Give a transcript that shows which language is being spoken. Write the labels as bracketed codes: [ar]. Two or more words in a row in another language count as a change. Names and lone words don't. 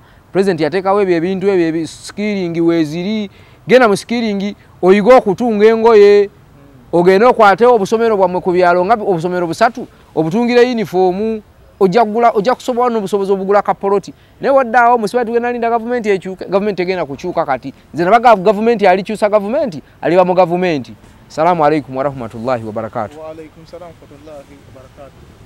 [lg] President yateekawo ebintu ebyo skilling weeziri genda mu skilling oyiga okutunga engoye ogende okwate obusomero bwammwe ku byalo nga obusomero busatu obutungire uniform ojja kusobola n'obusobozi obugula kapoloti naye waddaawo musiba tugenda linda gavumenti ekyuka gavumenti egenda kukyuka kati nze nabaga gavumenti alikyusa gavumenti aliba mu gavumenti. [ar] سلام عليكم ورحمة الله وبركاته. وعليكم السلام ورحمة الله وبركاته.